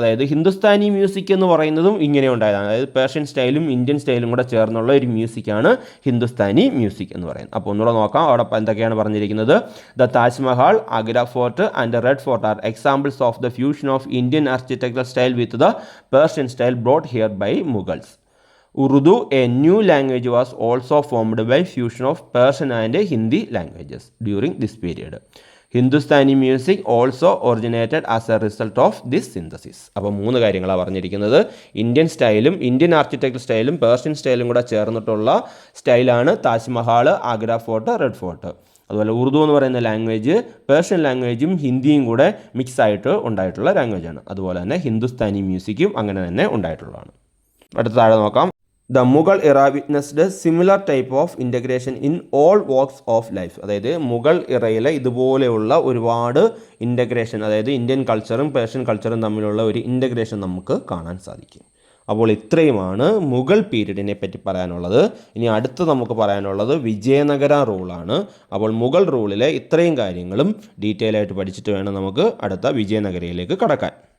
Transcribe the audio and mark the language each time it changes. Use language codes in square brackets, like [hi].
[ml] അതായത് ഹിന്ദുസ്ഥാനി മ്യൂസിക് എന്ന് പറയുന്നതും ഇങ്ങനെ ഉണ്ടായതാണ്. അതായത് പേർഷ്യൻ സ്റ്റൈലും ഇന്ത്യൻ സ്റ്റൈലും കൂടെ ചേർന്നുള്ള ഒരു മ്യൂസിക്കാണ് ഹിന്ദുസ്ഥാനി മ്യൂസിക് എന്ന് പറയുന്നത്. അപ്പോൾ ഒന്നുകൂടെ നോക്കാം. അവിടെ എന്തൊക്കെയാണ് പറഞ്ഞിരിക്കുന്നത്? [en] The Taj Mahal, Agra fort and red fort are examples of the fusion of Indian architectural style with the Persian style brought here by Mughals. Urdu, a new language, was also formed by fusion of Persian and Hindi languages during this period. Hindustani music also originated as A result of this synthesis. [ml] അപ്പോൾ 3 കാര്യങ്ങളാണ് പറഞ്ഞിരിക്കുന്നത്. Indian സ്റ്റൈലും Indian architecture സ്റ്റൈലും Persian സ്റ്റൈലും കൂടെ ചേർന്നിട്ടുള്ള സ്റ്റൈലാണ് Taj Mahal, Agra fort, red fort. അതുപോലെ ഉറുദു എന്ന് പറയുന്ന ലാംഗ്വേജ് പേർഷ്യൻ ലാംഗ്വേജും ഹിന്ദിയും കൂടെ മിക്സ് ആയിട്ട് ഉണ്ടായിട്ടുള്ള ലാംഗ്വേജാണ്. അതുപോലെ തന്നെ ഹിന്ദുസ്ഥാനി മ്യൂസിക്കും അങ്ങനെ തന്നെ ഉണ്ടായിട്ടുള്ളതാണ്. അടുത്ത താഴെ നോക്കാം. [en] The Mughal era witnessed a similar type of integration in all walks of life. [ml] അതായത് മുഗൾ ഇറയിലെ ഇതുപോലെയുള്ള ഒരുപാട് ഇൻ്റഗ്രേഷൻ, അതായത് ഇന്ത്യൻ കൾച്ചറും പേർഷ്യൻ കൾച്ചറും തമ്മിലുള്ള ഒരു ഇൻ്റഗ്രേഷൻ നമുക്ക് കാണാൻ സാധിക്കും. അപ്പോൾ ഇത്രയുമാണ് മുഗൾ പീരീഡിനെ പറ്റി പറയാനുള്ളത്. ഇനി അടുത്ത് നമുക്ക് പറയാനുള്ളത് വിജയനഗര റൂളാണ്. അപ്പോൾ മുഗൾ റൂളിലെ ഇത്രയും കാര്യങ്ങളും ഡീറ്റെയിൽ ആയിട്ട് പഠിച്ചിട്ട് വേണം നമുക്ക് അടുത്ത വിജയനഗരയിലേക്ക് കടക്കാൻ.